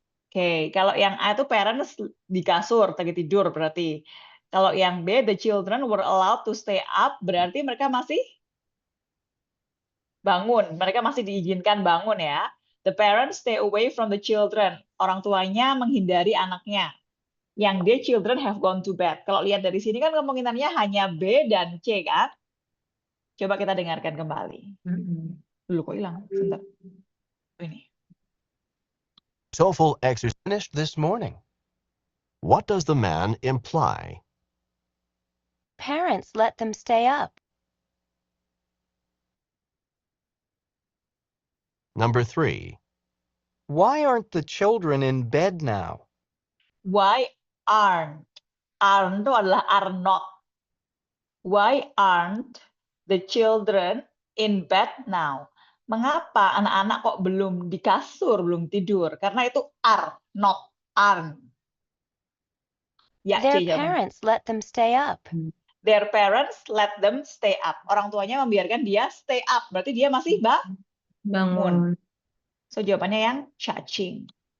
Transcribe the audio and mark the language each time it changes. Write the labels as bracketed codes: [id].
[id] Oke, kalau yang A itu parents di kasur, lagi tidur berarti. Kalau yang B, [en] the children were allowed to stay up, [id] berarti mereka masih bangun. Mereka masih diizinkan bangun ya. [en] The parents stay away from the children. [id] Orang tuanya menghindari anaknya. [en] Yang D, children have gone to bed. [id] Kalau lihat dari sini kan kemungkinannya hanya B dan C kan? Coba kita dengarkan kembali. Dulu kok hilang? Sebentar. Ini. [en] TOEFL exercise finished this morning. What does the man imply? Parents let them stay up. Number 3. Why aren't the children in bed now? Why aren't? [id] Aren't itu adalah are not. [en] Why aren't the children in bed now? [id] Mengapa anak-anak kok belum di kasur, belum tidur? Karena itu are, not aren't. Ya, [en] Their [id] C jawabannya. [en] parents let them stay up. Their parents let them stay up. [id] Orang tuanya membiarkan dia stay up. Berarti dia masih Bangun. So, jawabannya yang cacing.